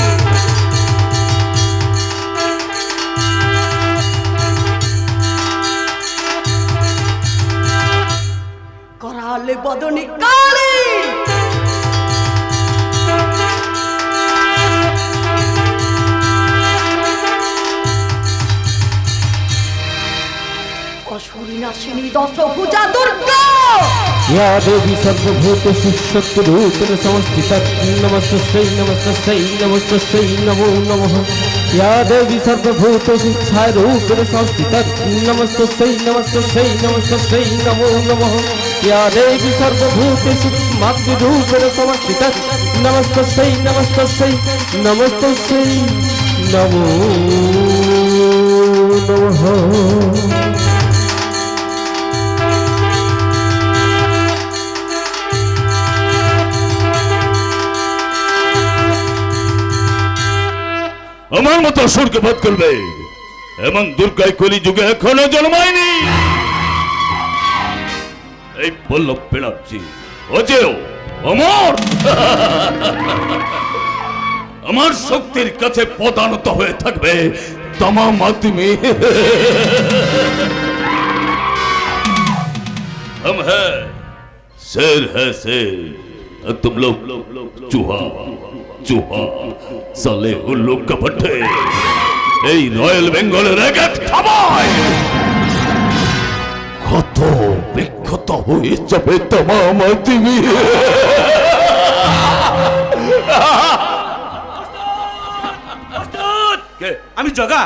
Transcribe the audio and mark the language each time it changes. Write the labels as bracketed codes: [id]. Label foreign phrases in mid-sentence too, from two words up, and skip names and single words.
[bn] করালে বদনে কালী, অসুরী নাশিনী দশভুজা দুর্গা। [sa] या देवी सर्वभूतेषु शक्तिरूपेण संस्थिता नमस्तस्यै नमस्तस्यै नमस्तस्यै नमो नमः। या देवी सर्वभूतेषु छायारूपेण संस्थिता नमस्तस्यै नमस्तस्यै नमस्तस्यै नमो नमः। या देवी सर्वभूतेषु मातृरूपेण संस्थिता नमस्तस्यै नमस्तस्यै नमस्तस्यै नमो नमः। [bn] আমার মতো অসুরকে বধ করবে এবং দুর্গায় কলি যুগে এখনো জন্মায়নি। এই পল্লব পেলাচ্ছি অজেয় অমর, আমার শক্তির কাছে পদানত হয়ে থাকবে [hi] तमाम आदमी। हम है शेर है शेर, तुम लोग चूहा चूहा, साले उल्लू कपटे। [bn] এই রয়্যাল বেঙ্গলের এক থাবায় কত বিক্ষত হয়ে যাবে [hi] तमाम आदमी। [bn] আমি জগা